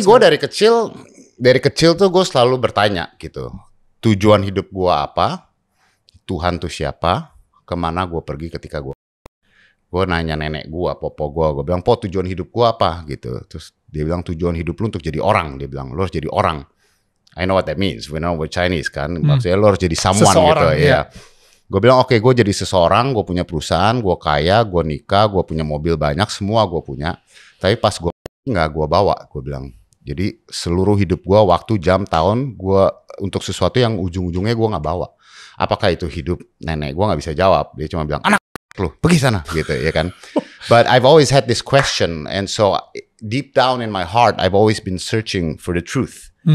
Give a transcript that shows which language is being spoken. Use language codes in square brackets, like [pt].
[id] gue dari kecil tuh gue selalu bertanya gitu. Tujuan hidup gue apa? Tuhan tuh siapa? Kemana gue pergi ketika gue nanya nenek gue, popo gue bilang, po tujuan hidup gue apa gitu. Terus dia bilang tujuan hidup lu untuk jadi orang. Dia bilang lu harus jadi orang. [en] I know what that means. We know we're Chinese kan. [id] Maksudnya lu harus jadi someone seseorang, gitu. Ya. Gue bilang oke, gue jadi seseorang, gue punya perusahaan, gue kaya, gue nikah, gue punya mobil banyak, semua gue punya. Tapi pas gue nggak gue bawa, gue bilang. Jadi seluruh hidup gue, waktu, jam, tahun, gue untuk sesuatu yang ujung-ujungnya gue nggak bawa. Apakah itu hidup nenek? Gue nggak bisa jawab. Dia cuma bilang, anak lu pergi sana gitu ya kan. [en] But I've always had this question, and so deep down in my heart I've always been searching for the truth.